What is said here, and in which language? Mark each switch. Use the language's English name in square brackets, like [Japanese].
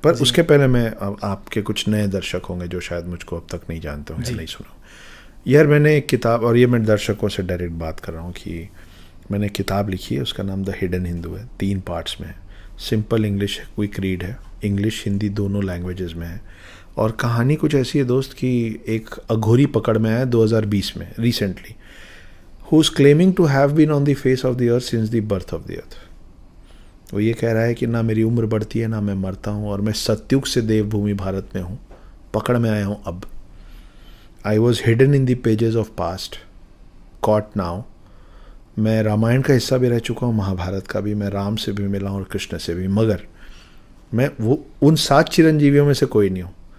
[Hindi] पर उसके पहले मैं आपके कुछ नए दर्शक होंगे जो शायद मुझको अब तक नहीं जानते होंगे, नहीं सुना. यार मैंने एक किताब, और ये मैं दर्शकों से डायरेक्ट बात कर रहा हूँ कि मैंने किताब लिखी है, उसका नाम द हिडन हिंदू है. 3 पार्ट्स में है. सिंपल इंग्लिश है, क्विक रीड है, इंग्लिश हिंदी दोनों लैंग्वेजेस में है. और कहानी कुछ ऐसी है दोस्त कि एक अघोरी पकड़ में आया 2020 में recently, [English] who is claiming to have been on the face of the earth [Hindi] since the birth of the earth. वो ये कह रहा है कि ना मेरी उम्र बढ़ती है ना मैं मरता हूँ, और मैं सत्युग से देवभूमि भारत में हूँ, पकड़ में आया हूँ अब. [English] I was hidden in the pages of past, caught now. [Hindi] मैं रामायण का हिस्सा भी रह चुका हूँ, महाभारत का भी. मैं राम से भी मिला हूँ और कृष्ण से भी, मगर मैं वो उन 7 चिरंजीवियों में से कोई नहीं हूँ.